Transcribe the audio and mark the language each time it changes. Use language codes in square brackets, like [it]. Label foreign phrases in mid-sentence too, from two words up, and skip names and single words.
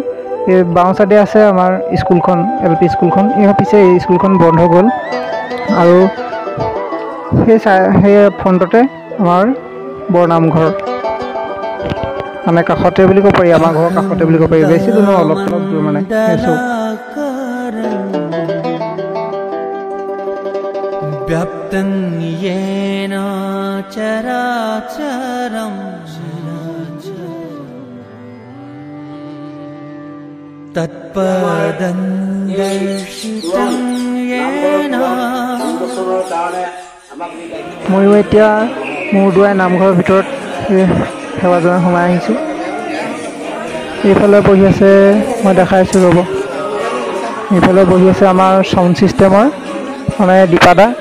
[as] এই বাওঁ চাইডে আছে আমাৰ স্কুলখন, LP স্কুলখন। পিছে এই স্কুলখন বন্ধ গ'ল, আৰু সেই ফ্ৰণ্টতে আমাৰ বৰনামঘৰ, মানে কাষতে বুলি ক'ব পাৰি, আমাৰ ঘৰৰ কাষতে বুলি ক'ব পাৰি। বেছি দূৰ নহয়, অলপ দূৰ মানে সেইটো। [sa] व्याप्तं येन चराचरं तत्पदं दर्शितं येन। [as] ময়ো এতিয়া মূৰ দোৱাই নামঘৰৰ ভিতৰত সেৱাজনে সোমাই আহিছোঁ। এইফালে বহি আছে, মই দেখাইছোঁ ৰ'ব, এইফালে বহি আছে আমাৰ [en] sound systemৰ [as] মানে দীপাদা।